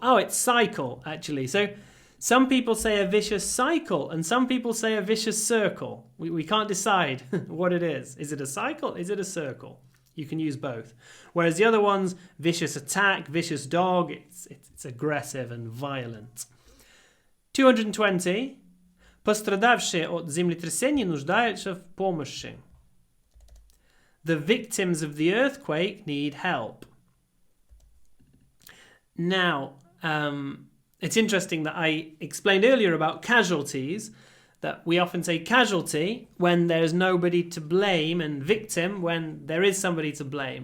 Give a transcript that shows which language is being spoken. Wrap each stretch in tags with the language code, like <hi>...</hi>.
<en>Oh, it's cycle, actually. So some people say a vicious cycle and some people say a vicious circle. We can't decide what it is. Is it a cycle? Is it a circle? You can use both. Whereas the other ones, vicious attack, vicious dog, it's aggressive and violent. 220.</en> <ru>Пострадавшие от землетрясения нуждаются в помощи.</ru> <en>The victims of the earthquake need help. Now, it's interesting that I explained earlier about casualties, that we often say casualty when there's nobody to blame and victim when there is somebody to blame.</en>